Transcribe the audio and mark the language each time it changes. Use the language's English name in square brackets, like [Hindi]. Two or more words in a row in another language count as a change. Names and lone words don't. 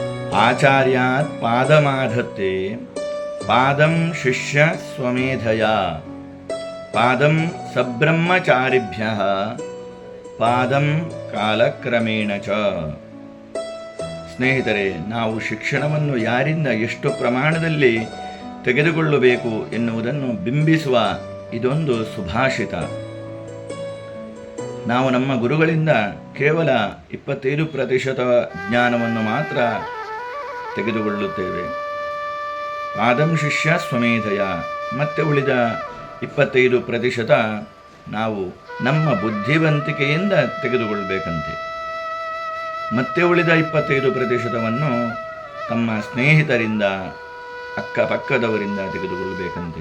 [Sanskrit] ಆಚಾರ್ಯಾತ್ ಪಾದಮಾಧತ್ತೆ ಪಾದಂ ಶಿಷ್ಯ ಸ್ವಮೇಧಯ ಪಾದಂ ಸಬ್ರಹ್ಮಚಾರಿಭ್ಯ ಪಾದಂ ಕಾಲಕ್ರಮೇಣ ಚ. [Kannada] ಸ್ನೇಹಿತರೆ, ನಾವು ಶಿಕ್ಷಣವನ್ನು ಯಾರಿಂದ ಎಷ್ಟು ಪ್ರಮಾಣದಲ್ಲಿ ತೆಗೆದುಕೊಳ್ಳಬೇಕು ಎನ್ನುವುದನ್ನು ಬಿಂಬಿಸುವ ಇದೊಂದು ಸುಭಾಷಿತ. ನಾವು ನಮ್ಮ ಗುರುಗಳಿಂದ ಕೇವಲ 25% ಜ್ಞಾನವನ್ನು ಮಾತ್ರ ತೆಗೆದುಕೊಳ್ಳುತ್ತೇವೆ. [Sanskrit] ಪಾದಂ ಶಿಷ್ಯ ಸ್ವಮೇಧಯ. [Kannada] ಮತ್ತೆ ಉಳಿದ 25% ನಾವು ನಮ್ಮ ಬುದ್ಧಿವಂತಿಕೆಯಿಂದ ತೆಗೆದುಕೊಳ್ಳಬೇಕಂತೆ. ಮತ್ತೆ ಉಳಿದ 25%ವನ್ನು ತಮ್ಮ ಸ್ನೇಹಿತರಿಂದ, ಅಕ್ಕಪಕ್ಕದವರಿಂದ ತೆಗೆದುಕೊಳ್ಳಬೇಕಂತೆ.